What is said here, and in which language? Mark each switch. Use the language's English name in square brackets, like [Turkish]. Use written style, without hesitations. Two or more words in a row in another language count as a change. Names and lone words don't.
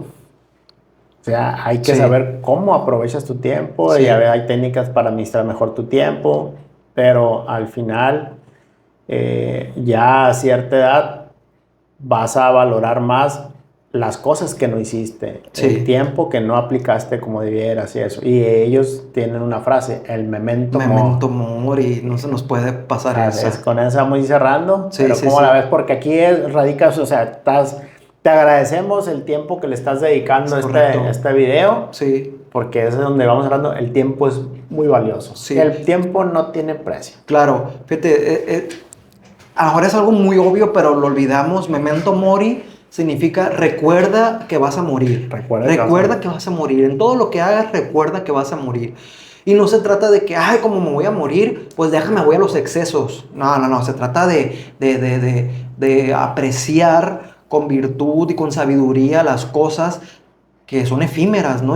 [Spanish] O sea, hay que saber cómo aprovechas tu tiempo, y hay técnicas para administrar mejor tu tiempo, pero al final, ya a cierta edad, vas a valorar más las cosas que no hiciste, el tiempo que no aplicaste como debieras y eso. Y ellos tienen una frase, el memento mori, no se nos puede pasar esa. Con esa vamos a ir cerrando, pero ¿cómo la ves? Porque aquí radicas, o sea, te agradecemos el tiempo que le estás dedicando a este video. Sí. Porque es donde vamos hablando, el tiempo es muy valioso. Sí. El tiempo no tiene precio. Claro, fíjate, ahora es algo muy obvio, pero lo olvidamos. [Latin] Memento mori [Spanish] significa recuerda que vas a morir. Recuerda que vas a morir. En todo lo que hagas, recuerda que vas a morir. Y no se trata de que, ay, como me voy a morir, pues voy a los excesos. No. Se trata de apreciar con virtud y con sabiduría las cosas que son efímeras, ¿no?